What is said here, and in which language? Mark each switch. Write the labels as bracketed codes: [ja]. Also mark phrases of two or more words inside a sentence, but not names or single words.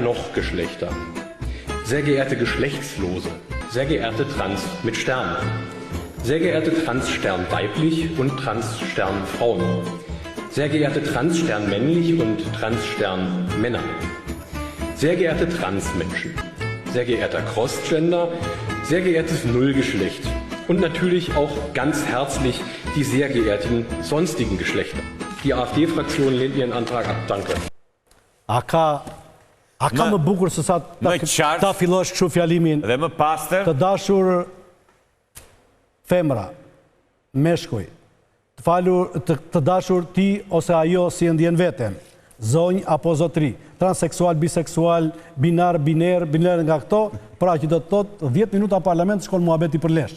[de] noch Geschlechter, sehr geehrte Geschlechtslose, sehr geehrte Trans mit Stern, sehr geehrte Transstern weiblich und Transstern Frauen, sehr geehrte Transstern männlich und Transstern Männer, sehr geehrte Transmenschen, sehr geehrter Crossgender, sehr geehrtes Nullgeschlecht und natürlich auch ganz herzlich die sehr geehrten sonstigen Geschlechter. Die AfD-Fraktion lehnt ihren Antrag ab. Danke. [sq] A ka më bukur se sa ta fillosh kështu fjalimin dhe më pastër të dashur femra, meshkuj, të dashur ti ose ajo si e ndjen veten, zonjë apo zotri, transseksual, biseksual, binar, biner nga këto, pra që do të thotë 10 minuta parlament shkon muhabeti për lesh.